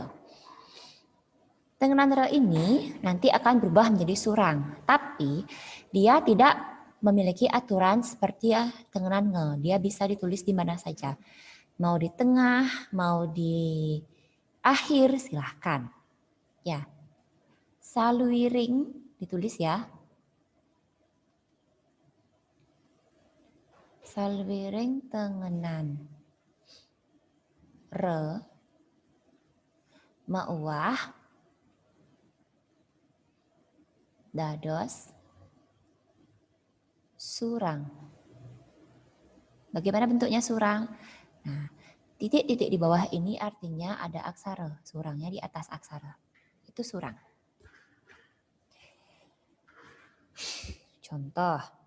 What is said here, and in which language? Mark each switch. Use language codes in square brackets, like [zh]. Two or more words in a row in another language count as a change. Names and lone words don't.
[id] Tengenan re ini nanti akan berubah menjadi surang, tapi dia tidak memiliki aturan seperti tengenan nge. Dia bisa ditulis di mana saja. Mau di tengah, mau di akhir, silahkan. Ya, saluiring ditulis ya. [ban] Saluiring tengenan re, mauah, dados, surang. [id] Bagaimana bentuknya surang? Nah, titik-titik di bawah ini artinya ada aksara. Surangnya di atas aksara. Itu surang. Contoh.